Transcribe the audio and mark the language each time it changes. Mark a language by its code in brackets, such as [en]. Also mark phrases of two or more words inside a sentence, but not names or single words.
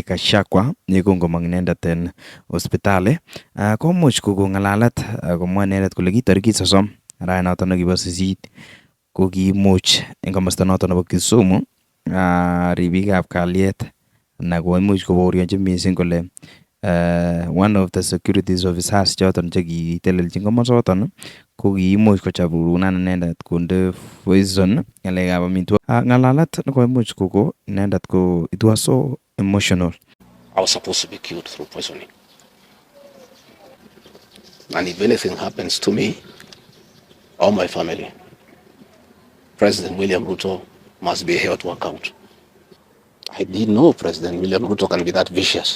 [kln] Gachagua yekongomong inendet en hospitali komuch kokon ng'alalet komwa inendet kole ki tarikit 30 arawet noton nekibo 8 ko kiimuch en komosta noton nebo Kisumu ribikab kalyet na koimuch kobaorionchi missing kole [en] one of the securities officers [kln] choton chekitelelchin komosoton ko kiimuch kochapurunan inendet konde poison ng'alekab amitwogik. Ng'alalet nekoimuch koko inendet ko [en] it was so emotional. I was supposed to be killed through poisoning. And if anything happens to me or my family, President William Ruto must be held to account. I didn't know President William Ruto can be that vicious.